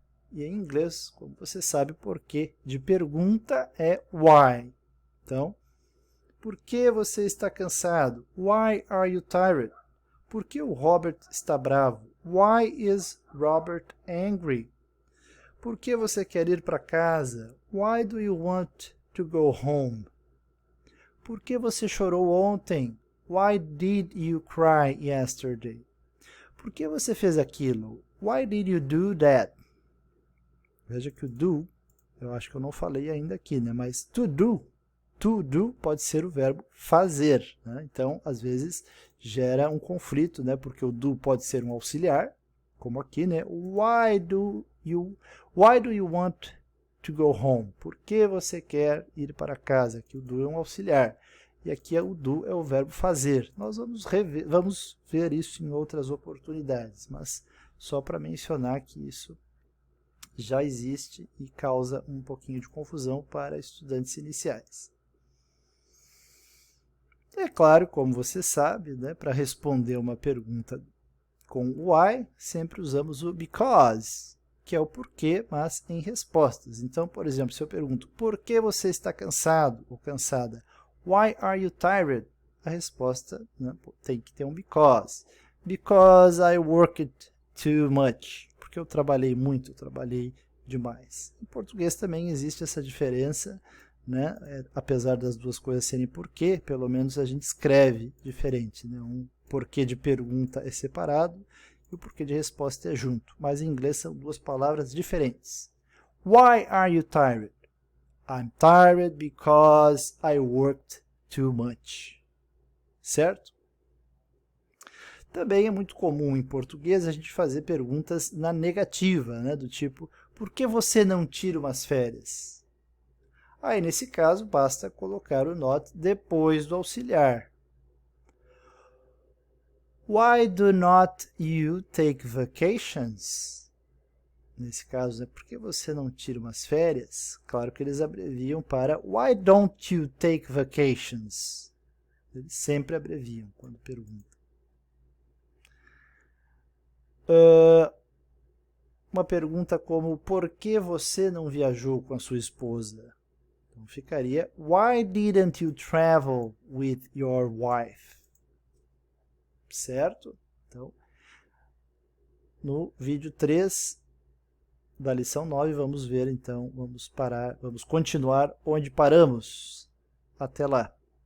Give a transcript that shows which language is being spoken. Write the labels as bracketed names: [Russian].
[Portuguese] E em inglês, como você sabe, porquê de pergunta é why. Então, por que você está cansado? [English] Why are you tired? [Portuguese] Por que o Robert está bravo? [English] Why is Robert angry? [Portuguese] Por que você quer ir para casa? [English] Why do you want to go home? [Portuguese] Por que você chorou ontem? [English] Why did you cry yesterday? [Portuguese] Por que você fez aquilo? [English] Why did you do that? [Portuguese] Veja que o do, eu acho que eu não falei ainda aqui, né? Mas to do pode ser o verbo fazer. Né? Então, às vezes, gera um conflito, né? Porque o do pode ser um auxiliar, como aqui, né? [English] Why do you want to go home? [Portuguese] Por que você quer ir para casa? Aqui o do é um auxiliar. E aqui o do é o verbo fazer. Nós vamos ver isso em outras oportunidades, mas só para mencionar que isso já existe e causa um pouquinho de confusão para estudantes iniciais. É claro, como você sabe, né, para responder uma pergunta com why, sempre usamos o because, que é o porquê, mas em respostas. Então, por exemplo, se eu pergunto, por que você está cansado ou cansada? [English] Why are you tired? [Portuguese] A resposta, né, tem que ter um because. [English] Because I worked too much. [Portuguese] Porque eu trabalhei muito, eu trabalhei demais. Em português também existe essa diferença, né? Apesar das duas coisas serem porquê, pelo menos a gente escreve diferente, né? Um porquê de pergunta é separado e o porquê de resposta é junto. Mas em inglês são duas palavras diferentes. [English] Why are you tired? I'm tired because I worked too much. [Portuguese] Certo? Também é muito comum em português a gente fazer perguntas na negativa, né? Do tipo, por que você não tira umas férias? Aí, nesse caso, basta colocar o not depois do auxiliar. [English] Why do not you take vacations? [Portuguese] Nesse caso, por que você não tira umas férias? Claro que eles abreviam para [English] Why don't you take vacations? [Portuguese] Eles sempre abreviam quando perguntam. Uma pergunta como, por que você não viajou com a sua esposa? Então ficaria, [English] Why didn't you travel with your wife? [Portuguese] Certo? Então, no vídeo 3 da lição 9, vamos ver então, vamos continuar onde paramos. Até lá.